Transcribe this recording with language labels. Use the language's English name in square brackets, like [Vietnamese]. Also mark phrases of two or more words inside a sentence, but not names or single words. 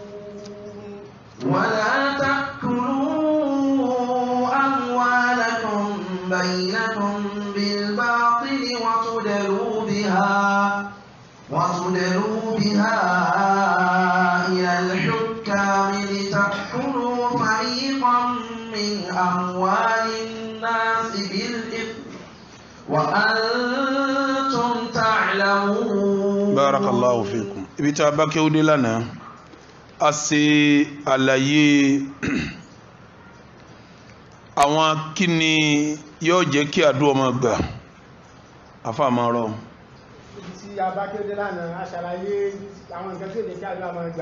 [Arabic] ولا تأكلوا أموالكم بينكم بالباطل وتدلوا بها إلى الحكام لتأكلوا فريقا من أموال الناس بالإثم وأنتم تعلمون. بارك الله فيكم. [Yoruba] ibi tí a bá kéwú dé lánàá a ṣe àlàyé àwọn kíni yóò jẹ́ kí àdúà ọmọ gbà afa máa rọ. tí a bá kéwú dé lánàá a ṣàlàyé àwọn nǹkan tí ó jẹ́ kí àdúà ọmọ gbà.